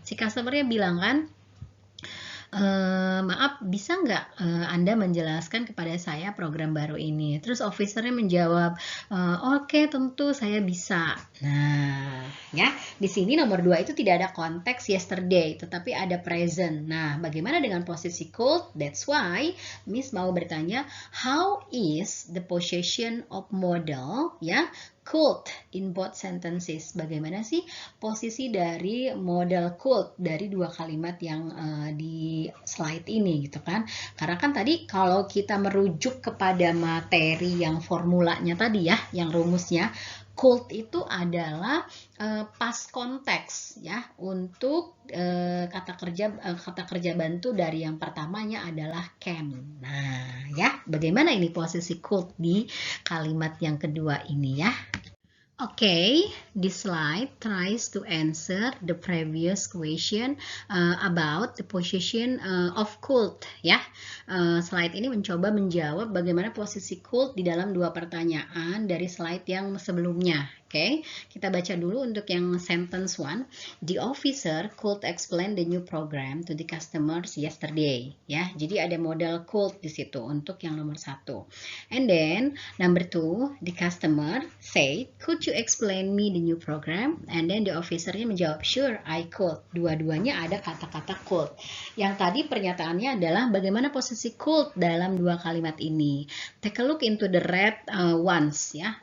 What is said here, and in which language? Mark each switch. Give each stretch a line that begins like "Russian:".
Indonesian: Si customernya bilang kan, maaf, bisa nggak Anda menjelaskan kepada saya program baru ini? Terus officernya menjawab, oke, tentu saya bisa. Nah, ya, di sini nomor 2 itu tidak ada konteks yesterday, tetapi ada present. Nah, bagaimana dengan posisi could?
English: That's why Miss
Indonesian: mau bertanya,
English: how is the possession of model, ya, could in both sentences.
Indonesian: Bagaimana sih posisi dari model could dari 2 kalimat yang di slide ini gitu kan. Karena kan tadi kalau kita merujuk kepada materi yang formulanya tadi ya, yang rumusnya, could itu adalah past context ya untuk kata kerja bantu dari yang pertamanya adalah can. Nah, ya, bagaimana ini posisi could di kalimat yang kedua ini ya?
English: Okay, this slide tries to answer the previous question about the position of could ya.
Indonesian: Slide ini mencoba menjawab bagaimana posisi could di dalam 2 pertanyaan dari slide yang sebelumnya. Oke, kita baca dulu untuk yang sentence 1.
English: The officer could explain the new program to the customers yesterday.
Indonesian: Ya, jadi ada model could di situ untuk yang nomor 1.
English: And then number 2, the customer say, could you explain me the new program? And then the officernya
Indonesian: menjawab,
English: sure, I could.
Indonesian: Dua-duanya ada kata-kata could. Yang tadi pernyataannya adalah bagaimana posisi could dalam 2 kalimat ini.
English: Take a look into the red ones ya.